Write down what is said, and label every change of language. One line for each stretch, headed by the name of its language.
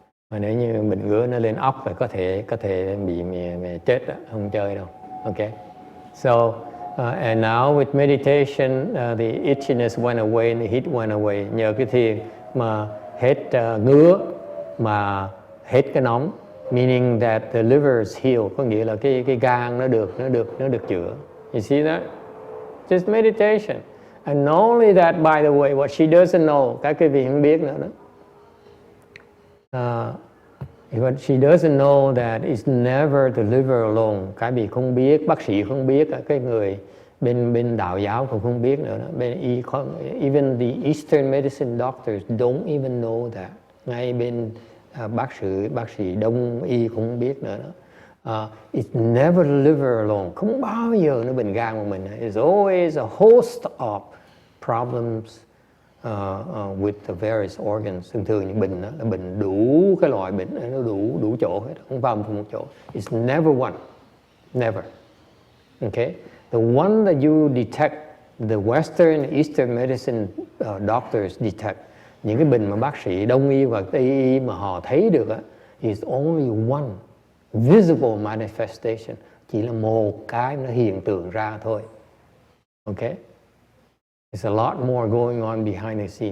Vietnamese: Mà nếu như bệnh ngứa nó lên óc thì có thể bị chết đó, không chơi đâu.
English: Okay. So and now with meditation, the itchiness went away and the heat went away.
Vietnamese: Nhờ cái thiền mà hết ngứa, mà hết cái nóng,
English: meaning that the liver is healed,
Vietnamese: có nghĩa là cái gan nó được chữa.
English: You see that? Just meditation. And not only that, by the way, what she doesn't know,
Vietnamese: các quý vị không biết nữa đó.
English: What she doesn't know that it's never the liver alone.
Vietnamese: Cái vị không biết, bác sĩ không biết, cái người bên đạo giáo cũng không biết nữa đó.
English: Even the Eastern medicine doctors don't even know that.
Vietnamese: Ngay bên bác sĩ đông y cũng không biết nữa đó.
English: It's never the liver alone.
Vietnamese: Không bao giờ nó bệnh gan của mình.
English: It's always a host of problems with the various organs.
Vietnamese: Thường những bệnh đó là bệnh đủ cái loại bệnh, nó đủ chỗ hết, không vào một chỗ.
English: It's never one. Never. Okay, the one that you detect, the Western, Eastern medicine doctors detect,
Vietnamese: những cái bệnh mà bác sĩ Đông y và Tây y mà họ thấy được á,
English: is only one visible manifestation,
Vietnamese: chỉ là một cái nó hiện tượng ra thôi.
English: Okay, there's a lot more going on behind the scene.